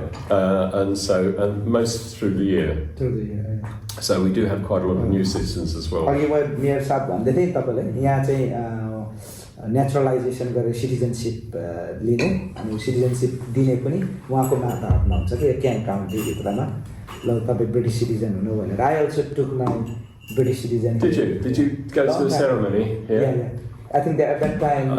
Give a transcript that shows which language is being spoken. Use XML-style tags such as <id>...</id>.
<en>And most through the year. So we do have quite a lot of new citizens as well.</en> <ne>अघि म mayor साहब भन्दै थिएँ तपाईँलाई यहाँ चाहिँ नेचुरलाइजेसन गरेर सिटिजनसिप लिनु, अनि सिटिजनसिप दिने पनि उहाँको माता हातमा हुन्छ कि क्याम्प काउन्टीभित्रमा। ल तपाईँ ब्रिटिस सिटिजन हुनु भनेर</ne> <en>I also took my British citizen. Did you go to the ceremony here? Yeah. I think that at that time</en>